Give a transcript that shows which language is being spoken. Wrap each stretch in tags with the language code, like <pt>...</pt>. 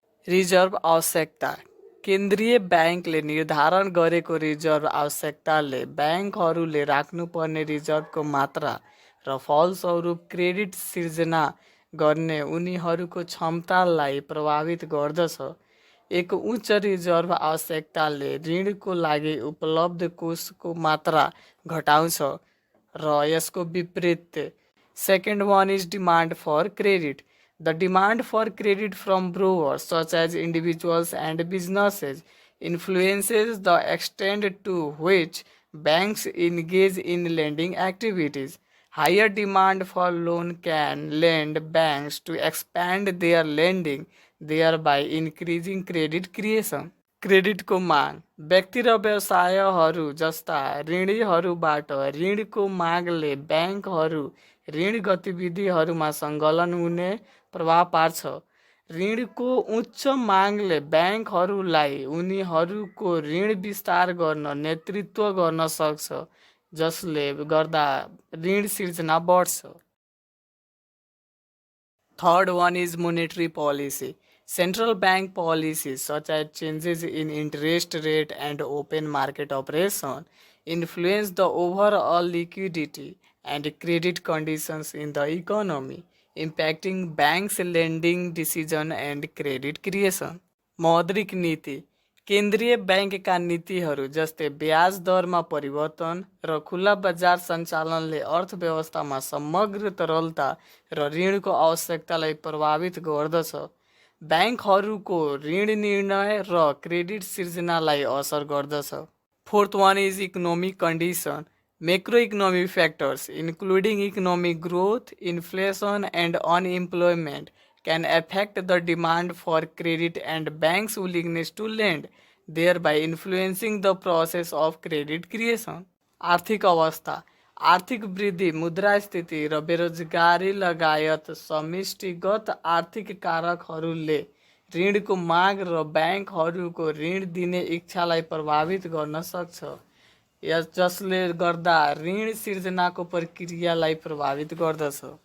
<ne>Reserve आवश्यकता: केन्द्रीय ब्याङ्कले निर्धारण गरेको रिजर्भ आवश्यकताले ब्याङ्कहरूले राख्नुपर्ने रिजर्भको मात्रा र फलस्वरूप क्रेडिट सिर्जना गर्ने उनीहरूको क्षमतालाई प्रभावित गर्दछ। एक उच्च रिजर्भ आवश्यकताले ऋणको लागि उपलब्ध कोषको मात्रा घटाउँछ र यसको विपरीत।</ne> <en>Second one is demand for credit. The demand for credit from borrowers, such as individuals and businesses, influences the extent to which banks engage in lending activities. Higher demand for loan can lend banks to expand their lending, thereby increasing credit creation.</en> <ne>क्रेडिटको माग: व्यक्ति र व्यवसायहरू जस्ता ऋणीहरूबाट ऋणको मागले ब्याङ्कहरू ऋण गतिविधिहरूमा सङ्कलन हुने प्रभाव पार्छ। ऋणको उच्च मागले ब्याङ्कहरूलाई उनीहरूको ऋण विस्तार गर्न नेतृत्व गर्न सक्छ। जसले गर्दा ऋण सिर्जना बढ्छ।</ne> <en>Third one is monetary policy. Central bank policies such as changes in interest rate and open market operation influence the overall liquidity and credit conditions in the economy, impacting banks' lending decision and credit creation.</en> <ne>मौद्रिक नीति केन्द्रीय बैंकका नीतिहरू जस्तै ब्याज दरमा परिवर्तन र खुला बजार सञ्चालनले अर्थव्यवस्थामा समग्र तरलता र ऋणको आवश्यकतालाई प्रभावित गर्दछ। ब्याङ्कहरूको ऋण निर्णय र क्रेडिट सिर्जनालाई असर गर्दछ।</ne> <en>Fourth one is economic condition macroeconomic factors including economic growth, inflation and unemployment can affect the demand for credit and banks' willingness to lend, thereby influencing the process of credit creation.</en> <ne>आर्थिक अवस्था आर्थिक वृद्धि, मुद्रास्फीति र बेरोजगारी लगायत समष्टिगत आर्थिक कारकहरूले ऋणको माग र ब्याङ्कहरूको ऋण दिने इच्छालाई प्रभावित गर्न सक्छ, जसले गर्दा ऋण सिर्जनाको प्रक्रियालाई प्रभावित गर्दछ।</ne>